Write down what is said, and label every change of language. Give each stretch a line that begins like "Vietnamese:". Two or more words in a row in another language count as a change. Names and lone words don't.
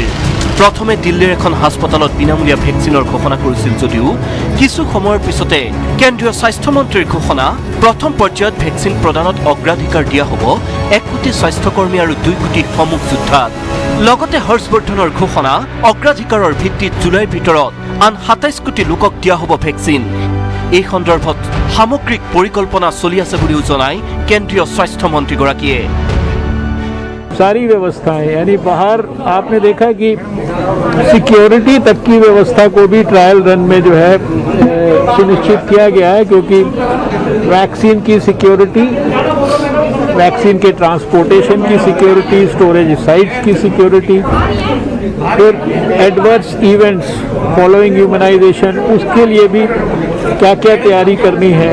Assamese: প্ৰথমে দিল্লীৰ এখন হাস্পতালত বিনামূলীয়া ভেকচিনৰ ঘোষণা কৰিছিল যদিও কিছু সময়ৰ পিছতে কেন্দ্ৰীয় স্বাস্থ্যমন্ত্ৰীৰ ঘোষণা, প্ৰথম পৰ্যায়ত ভেকচিন প্ৰদানত অগ্ৰাধিকাৰ দিয়া হ'ব 1 কোটি স্বাস্থ্যকৰ্মী আৰু 2 কোটি সন্মুখ যোদ্ধাক। লগতে হৰ্ষ বৰ্ধনৰ ঘোষণা, অগ্ৰাধিকাৰৰ ভিত্তিত জুলাইৰ ভিতৰত আন 27 কোটি লোকক দিয়া হ'ব ভেকচিন। এই সন্দৰ্ভত সামগ্ৰিক পৰিকল্পনা চলি আছে বুলিও জনায় কেন্দ্ৰীয় স্বাস্থ্যমন্ত্ৰীগৰাকীয়ে।
Hindi: सारी व्यवस्थाएं, यानी बाहर आपने देखा कि सिक्योरिटी तक की व्यवस्था को भी
English: trial run
Hindi: में जो है सुनिश्चित किया गया है, क्योंकि वैक्सीन की सिक्योरिटी, वैक्सीन के ट्रांसपोर्टेशन की सिक्योरिटी,
English: storage sites
Hindi: की सिक्योरिटी, फिर
English: adverse events following humanization,
Hindi: उसके लिए भी क्या क्या तैयारी करनी है।